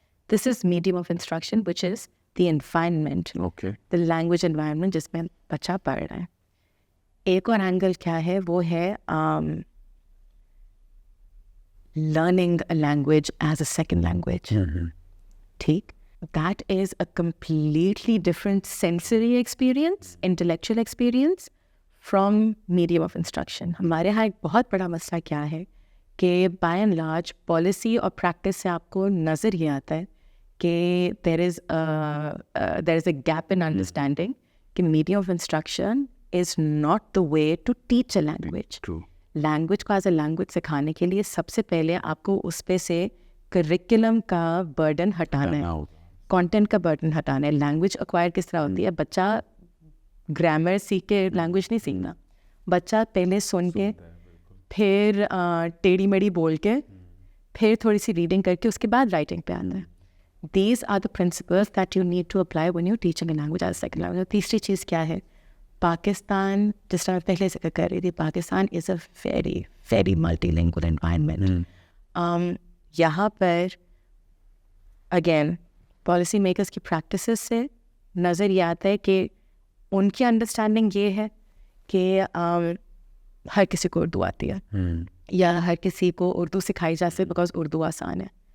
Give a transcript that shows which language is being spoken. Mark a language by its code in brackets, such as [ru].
[en] this is medium of instruction which is the environment, the language environment [ur] جس میں بچہ پڑھ رہا ہے. ایک اور اینگل کیا ہے, وہ ہے [en] Learning a language as a second language. [ur] ٹھیک. [en] That is a completely different sensory experience, intellectual experience from medium of instruction. [ur] ہمارے یہاں ایک بہت بڑا مسئلہ کیا ہے کہ [en] by and large policy اور practice [ur] سے آپ کو نظر یہ آتا ہے کہ [en] there is a gap in understanding کہ medium of instruction is not the way to teach a language. [ur] Language کو [en] as a language [ur] سکھانے کے لیے سب سے پہلے آپ کو اس پہ سے curriculum کا burden ہٹانا ہے, کانٹینٹ کا برڈن ہٹانا ہے. لینگویج ایکوائر کس طرح ہوتی ہے, بچہ گرامر سیکھ کے لینگویج نہیں سیکھنا, بچہ پہلے سن کے پھر ٹیڑھی میڑھی بول کے پھر تھوڑی سی ریڈنگ کر کے اس کے بعد رائٹنگ پہ آنا ہے. [en] These are the principles that you need to apply when you teaching a language as second language. [ur] تیسری چیز کیا ہے, پاکستان جس طرح میں پہلے ذکر کر رہی تھی, پاکستان [en] Is a very very multi language environment. [ur] یہاں پر اگین پالیسی میکرس کی پریکٹسز سے نظر یہ آتا ہے کہ ان کی انڈرسٹینڈنگ یہ ہے کہ ہر کسی کو اردو آتی ہے یا ہر کسی کو اردو سکھائی جا سکے بیکاز اردو آسان ہے.